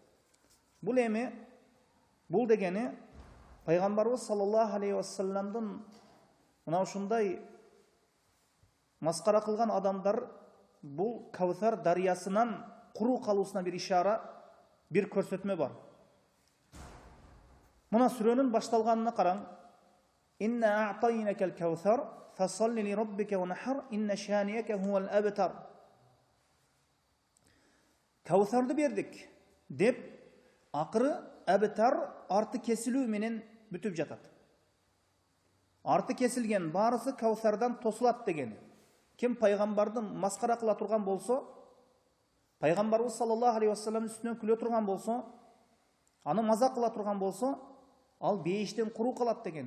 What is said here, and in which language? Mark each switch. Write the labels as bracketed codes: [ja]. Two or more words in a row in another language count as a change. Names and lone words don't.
[ky] Бул дегени пайгамбарыбыз [ar] صلى الله عليه وسلم [ky] мына ушундай маскара кылган адамдар бул Каусар дарыясынан куру калуусуна бир ишара, бир көрсөтмө бар. Мына сүрөнүн башталганына караң. [ar] إنا أعطيناك الكوثر فصل لربك وانحر إن شانئك هو الأبتر. [ky] Каусарды бердик деп акыры абтар арты кесилүү менен бүтүп жатат. Арты кесилген баарысы Каусардан тосулат деген. Ким пайгамбардын маскара кыла турган болсо, пайгамбарыбыз [ar] صلى الله عليه وسلم [ky] үстүнөн күлө турган болсо, аны мазак кыла турган болсо, ал бейиштен куру калат деген.